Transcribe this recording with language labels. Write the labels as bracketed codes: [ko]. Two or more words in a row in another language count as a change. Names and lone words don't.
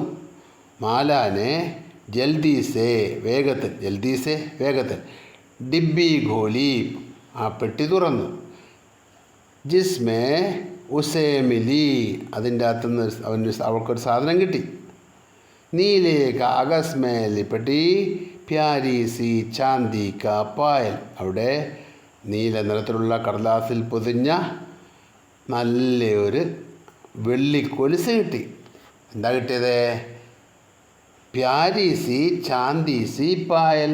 [hi] माला ने जल्दी से വേഗത്തിൽ, जल्दी से വേഗത്തിൽ, डिब्बी खोली [ml] ആ പെട്ടി തുറന്നു. [hi] जिसमें उसे मिली. [ml] അതിൻ്റെ അകത്തുനിന്ന് അവൾക്കൊരു സാധനം കിട്ടി. [hi] नीले कागज़ में लिपटी प्यारी सी चाँदी का पायल. [ml] അവിടെ നീല നിറത്തിലുള്ള കടലാസിൽ പൊതിഞ്ഞ നല്ലൊരു വെള്ളിക്കൊലുസ് കിട്ടി. എന്താ കിട്ടിയത്? [hi] प्यारी सी चाँदी सी पायल.